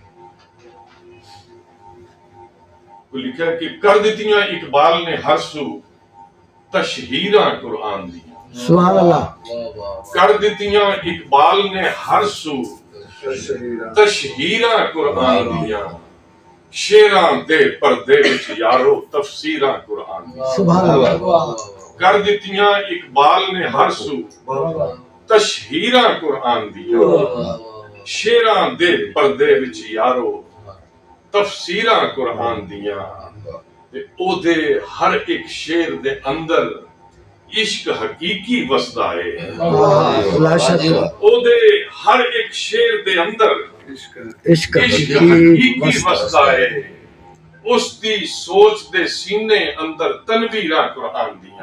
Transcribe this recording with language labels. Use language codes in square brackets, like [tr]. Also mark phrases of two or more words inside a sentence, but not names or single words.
[pa] تو لکھا ہے کہ کر دیتیاں اقبال نے ہر سو تشہیراں قرآن دیا. [ar] سبحان اللہ [pa] کر دیتیاں اقبال نے ہر سو تشہیراں قرآن دیا. شیراں دے پردے وچ یارو تفسیراں قرآن دیا. [ar] سبحان اللہ [pa] کر دیتیاں اقبال نے ہر سو تشہیراں قرآن دیا. شیراں دے پردے وچ یارو تفسیراں قرآن دیا. او دے ہر ایک شیر دے اندر عشق حقیقی وسدا ہے. [ar] لا شک [pa] او دے ہر ایک شیر دے اندر عشق عشق کی حقیقی وسدا ہے. اس دی سوچ دے سینے اندر تنویراں قرآن دیا.